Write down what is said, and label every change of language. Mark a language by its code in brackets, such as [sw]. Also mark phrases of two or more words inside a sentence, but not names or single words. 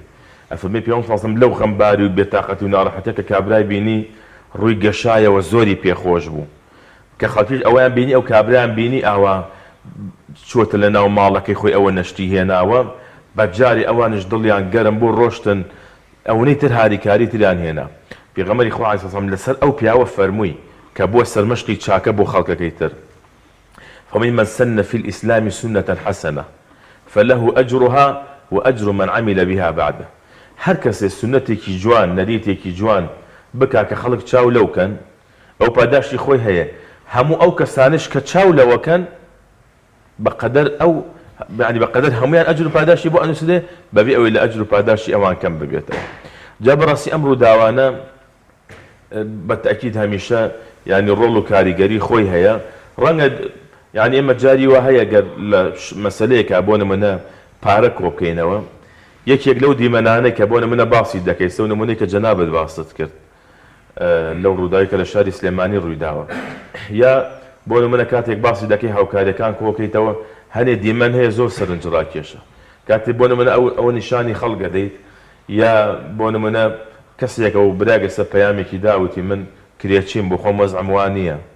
[ckb] ئەفەرمێ پێغەمبەر [ar] صلی الله علیه و سلم [ckb] لەو غەمباری و بێتاقەتی و ناڕەحەتیە کە کابرای بینی ڕووی گەشایەوە زۆری پێخۆش بوو کە خەڵکیش ئەویان بینی ئەو کابرایان بینی ئاوا چۆتە لە ناو ماڵەکەی خۆی ئەوە نەشتی هێناوە بەجاری ئەوانش دڵیان گەرم بۆ ڕۆشتن ئەوەی تر هاریکاری تریان هێنا. پێغەمبەری خوا [ar] عەلەیهی سەلام [ckb] لەسەر ئەو پیاوە فەرمووی کە بووە سەرمەشقی چاکە بۆ خەڵکەکەی تر فەرمووی [ar] مەن سەنە فی الئیسلامی سونەتەن حەسەنە فله ئەجرها وأجر من عمل بها بعده. [ckb] هەر کەسێ سونەتێکی جوان نەریتێکی جوان بکا کە خەڵک چاو لەوکەن ئەو پاداشتی خۆی هەیە هەموو ئەو کەسانش کە چاو لەوەکەن بەقەدەر ئەو [ar] يعني بقدر [ckb] هەمویان ئەجر و پاداشتی بۆ ئەنووسێ بەبێ ئەوەی لە ئەجر و پاداشتی ئەوان کەم ببێتەوە. جا بەڕاستی ئەمڕۆ داوانە بەتەکید هەمیشە يعني ڕۆڵ و کاریگەری خۆی هەیە. ڕەنگە يعني ئێمە جاری وا هەیە گەر لە مەسەلەیەکە بۆ نمونە پارە کۆ بکەینەوە یەکێک لەو دیمەنانەی کە بۆ نمونە باسی دەکەیت سەو نمونەی کە جەنابەت باست کرد لەو ڕووداوی کە لە شاری سلێمانی ڕوویداوە یا بۆ نمونە کاتێک باسی دەکەی هاوکاریەکان کۆکەیتەوە هەنێ دیمەن هەیە زۆر سەرنجڕاکێشە کاتێک بۆ نمونە ئەو نیشانی خەڵک دەیت یا بۆ نمونە کەسێکە و براگەسە پەیامێکی داوتی من کرێچیم بۆ خۆم وەزعم وان نییە